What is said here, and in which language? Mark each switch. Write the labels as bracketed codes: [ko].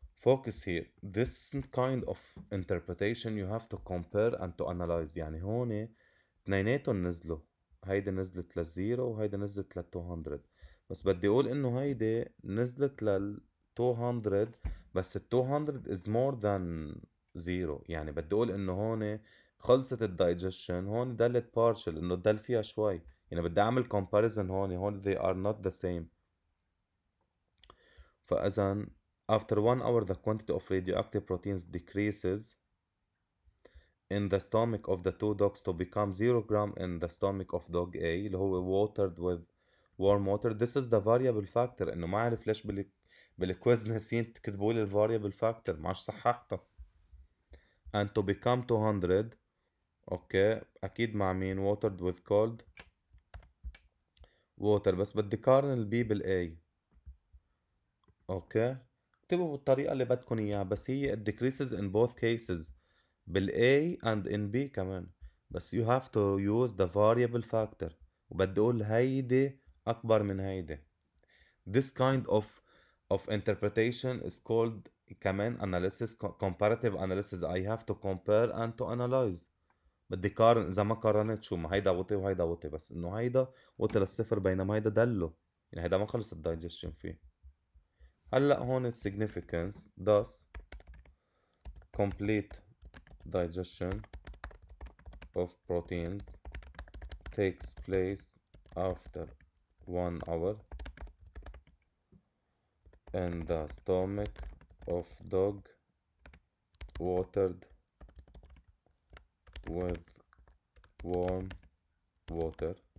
[en] focus here. This kind of interpretation you have to compare and to analyze. [ar] يعني هون اثنيناتهم نزلوا، هيدي نزلت للزيرو وهيدي نزلت لل 200، بس بدي اقول انه هيدي نزلت لل 200 بس ال 200 is more than zero. يعني بدي اقول انه هون خلصت الدايجيشن، هون ضلت partial، انه ضل فيها شوي. [en] يعني بدي اعمل comparison هون they are not the same. فاذا after 1 hour the quantity of radioactive proteins decreases in the stomach of the two dogs to become 0 gram in the stomach of dog A اللي هو watered with warm water. This is the variable factor. [ar] انه ما اعرف ليش بالكويز ناسين تكتبوا لي الفاريبل فاكتور، معش صححتها. and to become 200 اوكي اكيد مع مين watered with cold water، بس بدي قارن البي بالاي. اوكي اكتبوا بالطريقة اللي بدكم اياها، بس هي it decreases in both cases بالA and in B كمان، بس you have to use the variable factor. وبدي اقول هيدي اكبر من هيدي. [en] This kind of interpretation is called كمان analysis comparative analysis. I have to compare and to analyze. [ar] بدي قارن، اذا ما قارنت شو ما هيدا وطي وهيدا وطي، بس انه هيدا وطي للصفر بينما هيدا دله، يعني هيدا ما خلص الدايجيشن فيه. [en] هلا هون significance thus complete digestion of proteins takes place after 1 hour in the stomach of dog watered with warm water